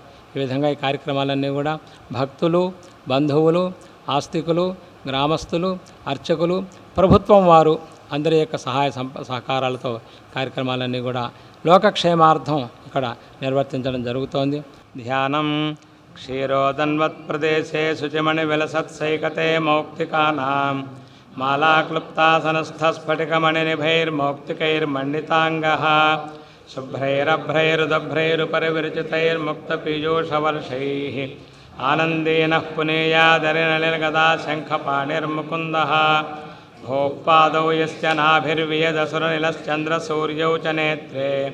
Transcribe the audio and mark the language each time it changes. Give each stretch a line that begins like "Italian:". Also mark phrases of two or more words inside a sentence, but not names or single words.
Telugu: ఈ విధంగా ఈ కార్యక్రమాలన్నీ కూడా భక్తులు, బంధువులు, ఆస్తికులు, గ్రామస్తులు, అర్చకులు, ప్రభుత్వం వారు అందరి యొక్క సహాయ సహకారాలతో కార్యక్రమాలన్నీ కూడా లోకక్షేమార్థం ఇక్కడ నిర్వర్తించడం జరుగుతోంది.
Sanskrit: ధ్యానం క్షీరోదన్వత్ ప్రదేశే శుచిమణి విలసత్సైకతే మౌక్తికానాం मालाक्लुप्तासनस्थस्फटिकमणिनिभैर्मौक्तिकैर्मण्डिताङ्गः शुभ्रैरभ्रैरुदभ्रैरुपरिविरचितैर्मुक्तपीयूषवर्षैः आनन्देन पुनेयादरिनलिर्गदाशङ्खपाणिर्मुकुन्दः भोपादौ यस्य नाभिर्वियदसुरनिलश्चन्द्रसूर्यौ च नेत्रे